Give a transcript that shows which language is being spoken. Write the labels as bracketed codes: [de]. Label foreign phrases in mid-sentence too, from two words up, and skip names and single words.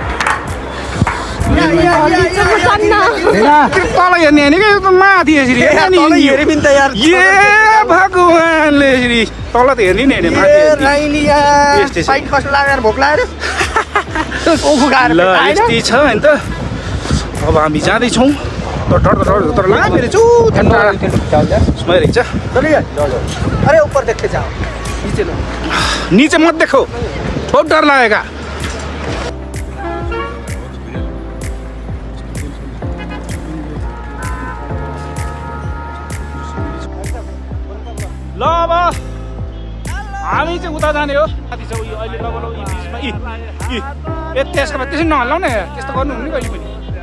[ne] तल हेर्ने होइन क्या माथि यसरी भगवान्ले यसरी तल त हेर्ने नि यस्तै छ होइन त अब हामी जाँदैछौँ तर मेरो छु रहेछ [hi] अरे ऊपर देख के जाओ नीचे मत देखो बहुत डर लागेगा [ne] ल अब हामी चाहिँ उता जाने हो माथि छ यो अहिले लगभग यी बिचमा त्यसको बाद त्यसरी नहल्लाउ न त्यस्तो गर्नु हुने कहिले पनि